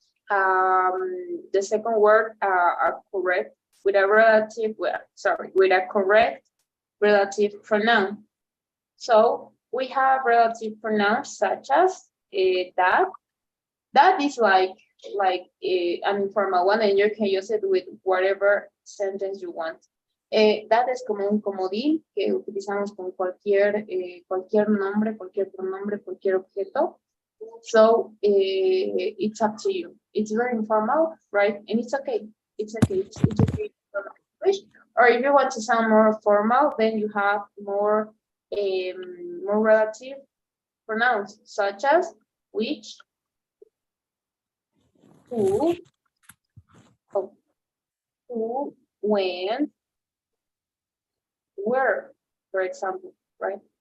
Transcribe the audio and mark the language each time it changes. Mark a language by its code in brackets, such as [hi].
[en] The second word are correct with a relative, with a correct relative pronoun. So we have relative pronouns such as that. That is like an informal one, and you can use it with whatever sentence you want. [es] That es como un comodín que utilizamos con cualquier nombre, cualquier pronombre, cualquier objeto. [en] So it's up to you. It's very informal, right? And it's okay. It's okay. It's okay. Or if you want to sound more formal, then you have more relative pronouns such as which, who, when, where, for example, right?